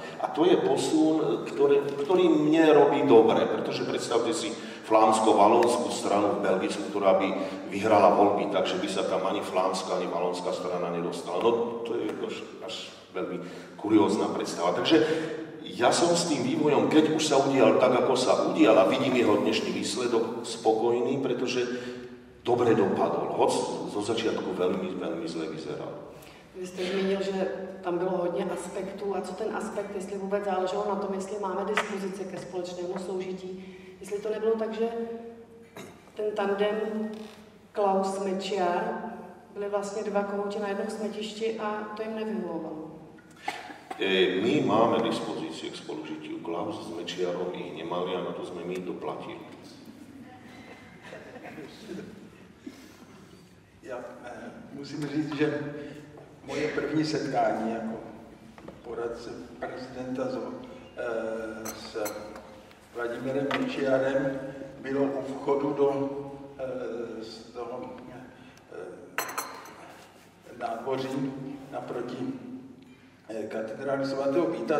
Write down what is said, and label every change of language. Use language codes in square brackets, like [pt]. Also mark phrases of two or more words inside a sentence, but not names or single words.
[sk] A to je posun, ktorý mne robí dobre, pretože predstavte si flámsko-valónskú stranu v Belgicku, ktorá by vyhrala voľby, takže by sa tam ani flámska, ani valónská strana nedostala. No to je až veľmi kuriózna predstava. Takže ja som s tým vývojom, keď už sa udial tak, ako sa udial, a vidím jeho dnešný výsledok, spokojný, pretože dobre dopadol, hoď zo začiatku veľmi, veľmi zle vyzeral. [cs] Vy jste zmínil, že tam bylo hodně aspektů. A co ten aspekt, jestli vůbec záleželo na tom, jestli máme dispozici ke společnému soužití, jestli to nebylo tak, že ten tandem Klaus-Mečiar byli vlastně dva kohouti na jednom smetišti a to jim nevyhovovalo. [sk] My máme dispozície k spolužitiu. Klaus s Mečiarom ich nemali a na to sme my doplatili. [cs] Já musím říct, že moje první setkání jako poradce prezidenta s Vladimírem Mečiarem bylo u vchodu do toho nádvoří naproti katedrály svatého Víta.